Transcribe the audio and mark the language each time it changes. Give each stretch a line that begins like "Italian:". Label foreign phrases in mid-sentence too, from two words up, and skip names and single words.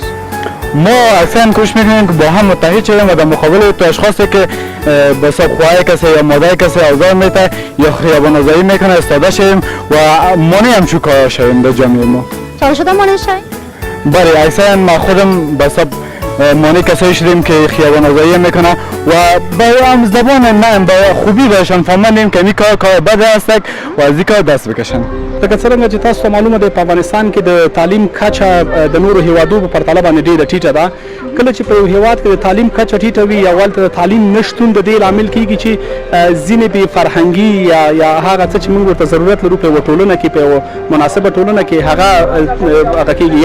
Persian: ما اکثرا کوشش میکنیم که با هم متحد شویم و در مقابل تو اشخاصی که به حساب خواهر کسی یا مادر کسی آزار میده یا خیابان آزاری میکنه استاده شویم و مانع همچون کار شویم در جامعه ما. شما شده مانع شویم؟ بله اکثرا ما خودم به حساب مانع کسایی شدیم که خیابان آزاری میکنه و با هم زبان نه با خوبی بهشان فهماندیم که این کار بد است و از این کار دست بکشن.
Pashto: لکه څرنګه چې تاسو ته معلومه ده په افغانستان کې د تعلیم کچه د نورو هیوادو په پرتله باندې ډېره ټیټه ده. کله چې په یو هیواد کې د تعلیم کچه ټیټه وي یا ولته د تعلیم نشتون د دې لامل کیږي چې ځینې بې فرهنګي یا هغه څه چې موږ ورته ضرورت لرو په یوه ټولنه کې په یوه مناسبه ټولنه کې هغه کیږي.